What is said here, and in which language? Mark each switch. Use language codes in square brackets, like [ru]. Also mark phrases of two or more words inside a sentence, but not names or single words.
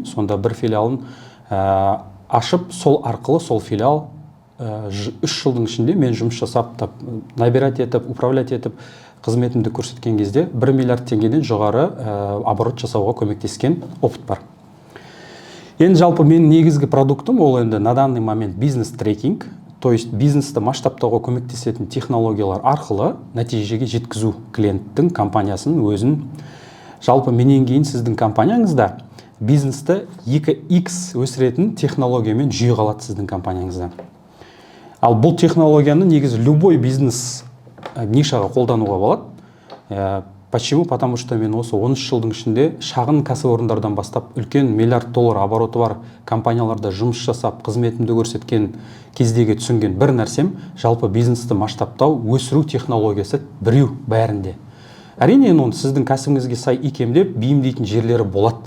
[kk] Сонда бір филиалын ашып, сол арқылы сол филиал 3 жылдың ішінде мен жұмыс жасап, набирать етіп, управлять етіп, қызметімді көрсеткен кезде 1 миллиард теңгеден жоғары оборот жасауға көмектескен опыт бар. Енді жалпы менің негізгі продуктым ол енді [ru] на данный момент [kk] бизнес трекинг, [ru] то есть [kk] бизнесті масштабтауға көмектесетін технологиялар арқылы нәтижеге жеткізу клиенттің компаниясының өзін. Жалпы менен кейін сіздің компанияңызда бизнесті 2x өсіретін технологиямен жүйе қалады сіздің компанияңызда. Ал бұл технологияны негізі любой бизнес нишаға қолдануға болады. [ru] Почему? Потому что [kk] мен осы 13 жылдың ішінде шағын кәсіпорындардан бастап үлкен миллиард доллар обороты бар компанияларда жұмыс жасап, қызметімді көрсеткен кездегі түсінген бір нәрсем, жалпы бизнесті масштабтау, өсіру технологиясы біреу бәрінде. Әрине, оны сіздің кәсібіңізге сай икемдеп, бейімдейтін жерлері болады.